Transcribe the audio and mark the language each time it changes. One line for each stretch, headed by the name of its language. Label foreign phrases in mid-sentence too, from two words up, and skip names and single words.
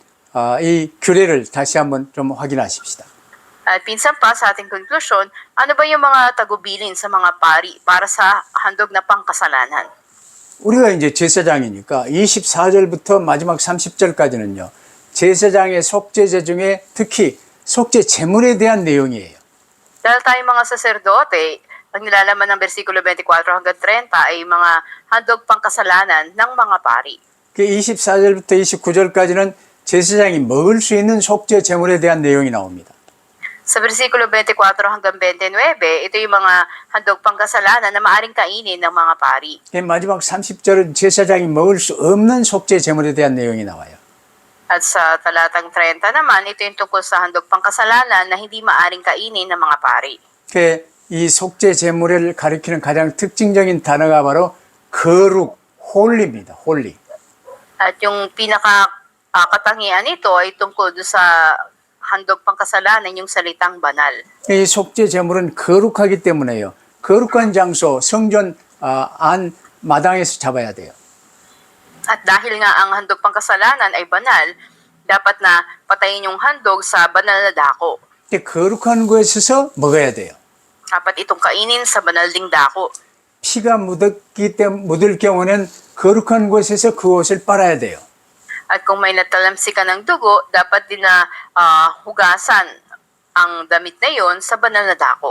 Korean: 이 규례를 다시 한번 좀 확인하십시다.
Filipino: At pinsan pa sa ating konklusyon, ano ba yung mga tagubilin sa mga pari para sa handog na pangkasalanan?
Korean: 우리가 이제 제사장이니까 24절부터 마지막 30절까지는요. 제사장의 속죄제 중에 특히 속죄 제물에 대한 내용이에요.
Filipino: Dahil tayong mga saserdote, ang nilalaman ng versikulo 24 hanggang 30 ay mga handog pangkasalanan ng mga pari.
Korean: 그 24절부터 29절까지는 제사장이 먹을 수 있는 속죄 제물에 대한 내용이 나옵니다.
Filipino: Sa versikulo 24 hanggang 29, ito yung mga handog pangkasalanan na maaring kainin ng mga pari.
Korean: 마지막 30절은 제사장이 먹을 수 없는 속죄 제물에 대한 내용이 나와요.
Filipino: At sa talatang 30 naman, ito yung tungkol sa handog pangkasalanan na hindi maaring kainin ng mga pari.
Korean: 이 속죄 제물을 가리키는 가장 특징적인 단어가 바로 거룩, 홀리입니다. 홀리.
Filipino: At yung pinaka-katangian nito ay tungkol doon sa handog pangkasalanan, yung salitang banal.
Korean: 이 속죄 제물은 거룩하기 때문에요. 거룩한 장소, 성전 안 마당에서 잡아야 돼요.
Filipino: At dahil nga ang handog pangkasalanan ay banal, dapat na patayin yung handog sa banal na dako.
Korean: 거룩한 곳에서 먹어야 돼요.
Filipino: Dapat itong kainin sa banal ding dako.
Korean: 피가 묻을 경우는 거룩한 곳에서 그 옷을 빨아야 돼요.
Filipino: At kung may natalamsi ka ng dugo, dapat din na hugasan ang damit na yon sa banal na dako.